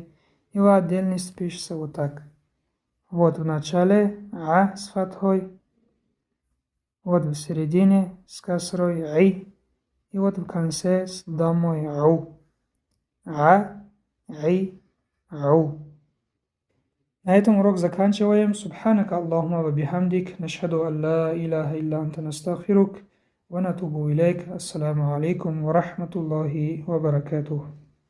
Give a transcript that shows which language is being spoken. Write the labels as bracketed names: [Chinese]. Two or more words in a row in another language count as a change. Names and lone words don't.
[Russian] И в отдельности пишется вот так. Вот в начале А с фатхой, вот в середине с касрой Ай, и вот в конце с домой У. А, Ай, У. На этом урок заканчиваем. [Arabic] سبحانك اللهم وبحمدك، نشهد أن لا إله إلا أنت نستغفرك ونتوب إليك. السلام عليكم ورحمة الله وبركاته.